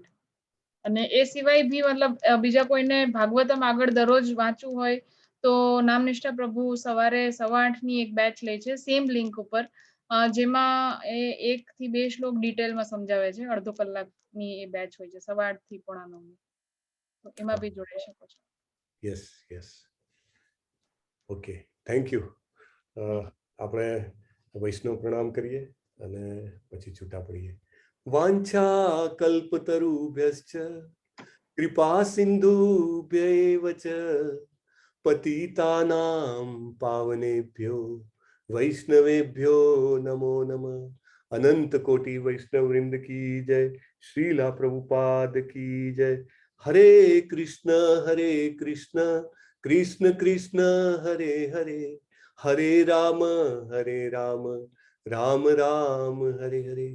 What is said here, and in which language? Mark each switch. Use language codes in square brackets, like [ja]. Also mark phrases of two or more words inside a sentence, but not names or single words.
[gu] અને એ સિવાય બી મતલબ બીજા કોઈને ભાગવતમ આગળ દરરોજ વાંચવું હોય તો નામનિષ્ઠા પ્રભુ સવારે 8:15 ની એક બેચ લે છે [en] same link [gu] ઉપર, જેમાં એ 1 થી 2 શ્લોક ડિટેલમાં સમજાવે છે. અડધો કલાકની એ બેચ હોય છે 8:15 થી 9:45. તો એમાં બી જોડાઈ શકો છો. [en] yes yes, okay, thank you. [gu] આપણે વૈષ્ણવ પ્રણામ કરીએ અને પછી છૂટા પડીએ. [sa] वांछा कल्पतरुभ्यश्च कृपा सिंधुभ्यैव च पतितानां पावनेभ्यो वैष्णवेभ्यो नमो नमः. [hi] अनंत कोटी वैष्णव वृंद की जय श्रीला प्रभुपाद की जय. [sa] हरे कृष्ण कृष्ण कृष्ण हरे हरे हरे राम राम राम हरे हरे.